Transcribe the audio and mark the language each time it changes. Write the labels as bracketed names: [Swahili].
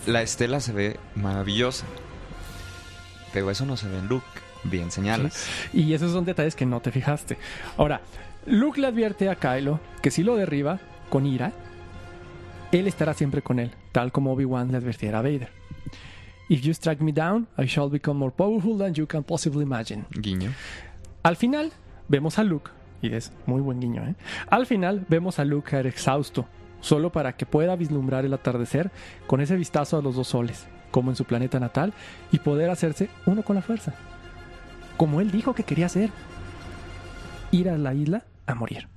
[Spanish] La estela se ve maravillosa, pero eso no se ve en Luke, bien señalas. Sí. Y esos son detalles que no te fijaste. Ahora, Luke le advierte a Kylo que si lo derriba con ira, él estará siempre con él, tal como Obi-Wan le advirtiera a Vader. [English] If you strike me down, I shall become more powerful than you can possibly imagine. [Spanish] Guiño. Al final, vemos a Luke, y es muy buen guiño, ¿eh? Al final, vemos a Luke caer exhausto, solo para que pueda vislumbrar el atardecer con ese vistazo a los dos soles, como en su planeta natal, y poder hacerse uno con la fuerza, como él dijo que quería hacer, ir a la isla a morir.